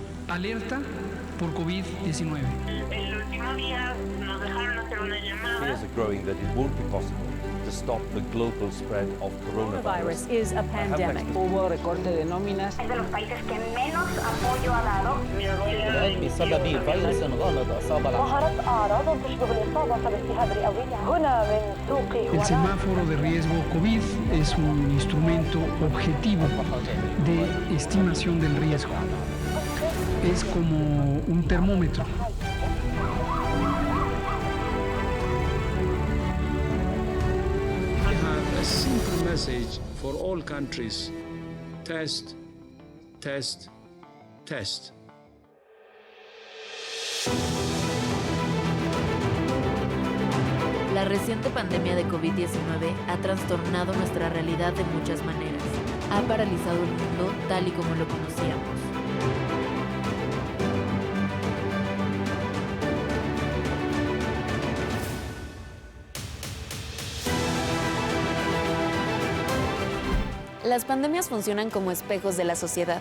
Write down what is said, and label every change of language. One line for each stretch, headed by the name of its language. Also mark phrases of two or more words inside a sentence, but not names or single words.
Spanish: Alerta por COVID-19. El último día nos dejaron hacer una llamada.
English: Fears are growing that it won't be possible to stop the global spread of coronavirus. Is a pandemic.
Spanish: Hubo recorte de nóminas. Es de los países que menos apoyo ha dado. Mi abuela
Arabic: بسبب فيروس غامض أصاب ظهرت أعراض تشبه الإصابة بالتهاب رئوي هنا من سوق
Spanish: El semáforo de riesgo COVID es un instrumento objetivo de estimación del riesgo. Es como un termómetro.
English: I have a simple message for all countries. Test, test, test.
Spanish: La reciente pandemia de COVID-19 ha trastornado nuestra realidad de muchas maneras. Ha paralizado el mundo tal y como lo conocíamos. Las pandemias funcionan como espejos de la sociedad.